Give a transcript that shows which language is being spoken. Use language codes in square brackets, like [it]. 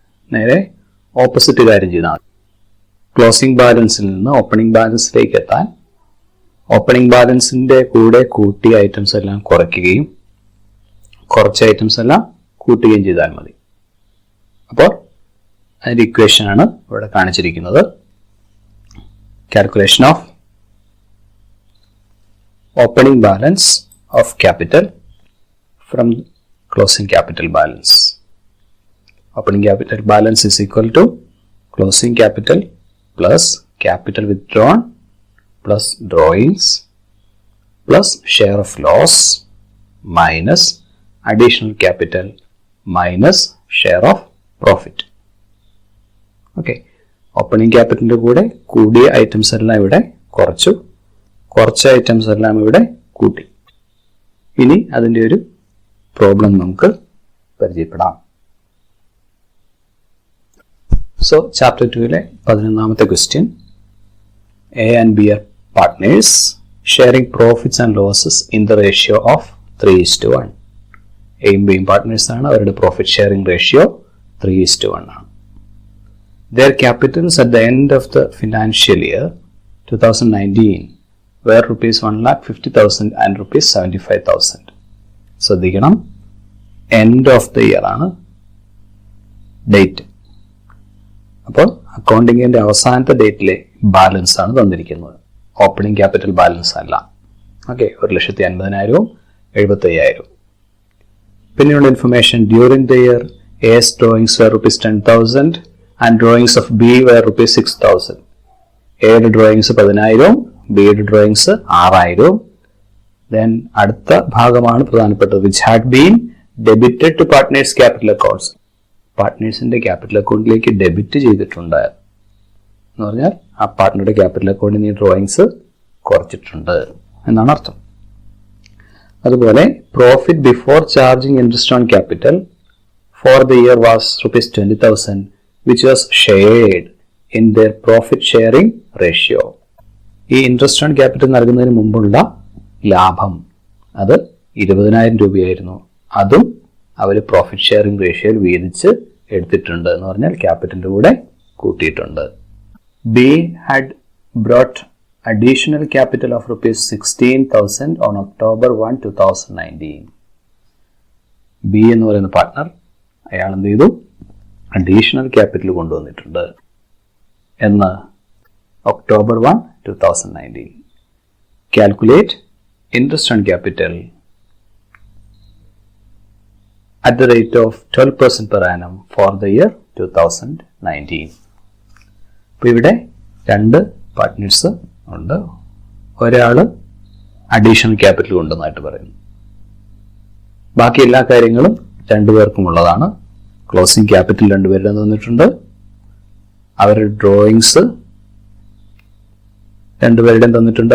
[ml] നേരെ ഓപ്പോസിറ്റ് കാര്യം ചെയ്താൽ മതി. ക്ലോസിംഗ് ബാലൻസിൽ നിന്ന് ഓപ്പണിംഗ് ബാലൻസിലേക്ക് എത്താൻ ഓപ്പണിംഗ് ബാലൻസിൻ്റെ കൂടെ കൂട്ടിയ ഐറ്റംസ് എല്ലാം കുറയ്ക്കുകയും കുറച്ച് ഐറ്റംസ് എല്ലാം കൂട്ടുകയും ചെയ്താൽ മതി. അപ്പോൾ അതിൻ്റെ ഇക്വേഷനാണ് ഇവിടെ കാണിച്ചിരിക്കുന്നത്. [en] Calculation of opening balance of capital from closing capital balance. Opening capital balance is equal to closing capital plus capital withdrawn plus drawings plus share of loss minus additional capital minus share of profit. [ml] Okay, opening capital കൂടെ കൂടിയ items എല്ലാം ഇവിടെ കുറച്ചു, കുറച്ച items എല്ലാം ഇവിടെ കൂട്ടി. ഇനി അതിൻ്റെ ഒരു പ്രോബ്ലം നമുക്ക് പരിചയപ്പെടാം. [en] so chapter [ml] 2-ലെ 11ാമത്തെ [en] Question, A and B are partners sharing profits and losses in the ratio of 3:1. [ml] എയും ബിയും പാർട്ട്നേഴ്സ് ആണ്, അവരുടെ പ്രോഫിറ്റ് ഷെയറിംഗ് റേഷ്യോ 3:1 ആണ്. [en] Their capitals at the end of the financial year 2019 were rupees 1,50,000 and rupees 75,000. [ml] ശ്രദ്ധിക്കണം, [en] end of the year [ml] ആണ് date. അപ്പോൾ അക്കൗണ്ടിങ്ങിൻ്റെ അവസാനത്തെ ഡേറ്റിലെ balance ആണ് തന്നിരിക്കുന്നത്, ഓപ്പണിംഗ് ക്യാപിറ്റൽ ബാലൻസ് അല്ല. ഓക്കെ, 1,50,000 75,000. പിന്നെയുള്ള [en] Information, during the year A's drawings were rupees 10,000 and drawings of B were rupees 6,000. [ml] എയുടെ drawings 10,000, ബിയുടെ ഡ്രോയിങ്സ് 6,000. [en] then [ml] അടുത്ത ഭാഗമാണ് പ്രധാനപ്പെട്ടത്, [en] Which had been debited to partners capital accounts. [ml] പാർട്ട്നേഴ്സിന്റെ capital അക്കൗണ്ടിലേക്ക് ഡെബിറ്റ് ചെയ്തിട്ടുണ്ട് എന്ന് പറഞ്ഞാൽ ആ പാർട്ട്ണറുടെ ക്യാപിറ്റൽ അക്കൗണ്ടിൽ നിന്ന് ഡ്രോയിങ്സ് കുറച്ചിട്ടുണ്ട് എന്നാണ് അർത്ഥം. അതുപോലെ [en] Profit before charging interest on capital for the year was rupees 20,000 which was shared in their profit sharing ratio. [ml] ഈ ഇൻട്രസ്റ്റ് ഓൺ ക്യാപിറ്റൽ നൽകുന്നതിന് മുമ്പുള്ള ലാഭം അത് 20,000 രൂപയായിരുന്നു. അതും അവർ പ്രോഫിറ്റ് ഷെയറിംഗ് റേഷ്യോയിൽ വീതിച്ച് എടുത്തിട്ടുണ്ട് എന്ന് പറഞ്ഞാൽ ക്യാപിറ്റലിൻ്റെ കൂടെ കൂട്ടിയിട്ടുണ്ട്. [en] B had brought additional capital of rupees 16,000 on October 1, 2019. [ml] B എന്ന് പറയുന്ന പാർട്ട്ണർ അയാൾ എന്ത് ചെയ്തു? അഡീഷണൽ ക്യാപിറ്റൽ കൊണ്ടുവന്നിട്ടുണ്ട് എന്ന് October 1, 2019. [en] Calculate interest on capital at the rate of 12% per annum for the year 2019. [ml] അപ്പോൾ ഇവിടെ രണ്ട് പാർട്ട്നേഴ്സ് ഉണ്ട്. ഒരാൾ അഡീഷണൽ ക്യാപിറ്റൽ കൊണ്ടുവന്നായിട്ട് പറയുന്നു. ബാക്കി എല്ലാ കാര്യങ്ങളും രണ്ടുപേർക്കും ഉള്ളതാണ്. ക്ലോസിംഗ് ക്യാപിറ്റൽ രണ്ടുപേരുടെ തന്നിട്ടുണ്ട്. അവരുടെ ഡ്രോയിങ്സ് രണ്ടുപേരുടെയും തന്നിട്ടുണ്ട്.